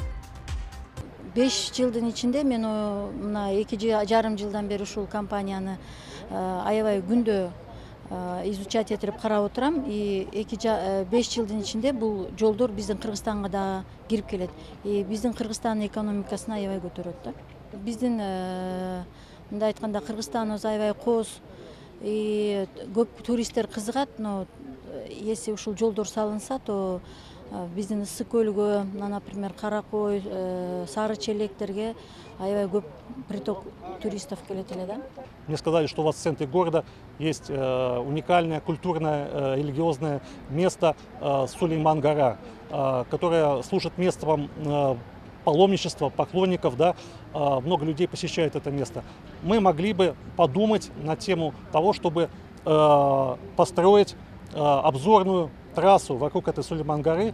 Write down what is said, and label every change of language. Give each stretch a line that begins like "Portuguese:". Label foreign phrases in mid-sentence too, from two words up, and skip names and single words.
Kyrgyz: 5 жылдын ичинде мен мына 2,5 жылдан бери ушул компанияны аябай күндө изучать этип карап отурам. 5 жылдын ичинде бул жолдор биздин Кыргызстанга да кирип келет. Биздин Кыргызстандын экономикасын аябай көтөрөт да. Биздин мындай айтканда Кыргызстаныбыз аябай кооз, көп туристтер кызыгат,
Russian: но если
Kyrgyz: ушул жолдор салынса, то биздин Ысык көлгө, например, Каракой, Сары Челектерге аябай көп
Russian: приток туристов
Kyrgyz: келет эле да.
Russian: Мне сказали, что у вас в центре города есть уникальное культурное, религиозное место Сулейман-гора, которое служит местом паломничества, поклонников, да, много людей посещают это место. Мы могли бы подумать на тему того, чтобы построить обзорную трассу вокруг этой Сулейман-горы.